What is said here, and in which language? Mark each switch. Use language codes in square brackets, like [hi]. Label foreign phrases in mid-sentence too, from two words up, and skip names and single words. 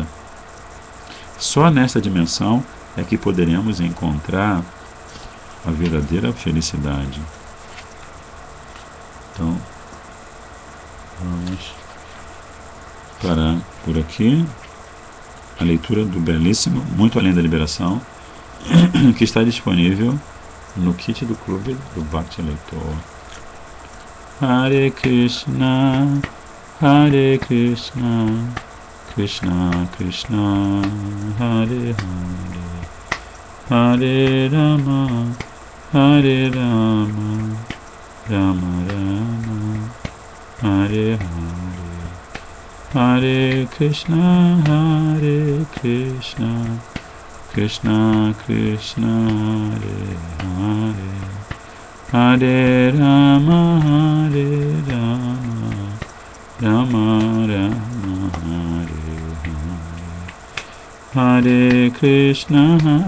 [pt] Só nesta dimensão é que poderemos encontrar a verdadeira felicidade. Então, vamos parar por aqui a leitura do belíssimo Muito Além da Liberação, que está disponível no kit do clube do Bhakti Leitor. [sa] Hare Krishna, Hare Krishna, Krishna Krishna, Hare Hare, Hare Rama, Hare Rama, Rama Rama, Hare Hare, Hare Krishna, Hare Krishna, Krishna Krishna, Hare Hare, Hare Rama, Hare Rama, Rama Rama, Hare Hare, Hare Krishna,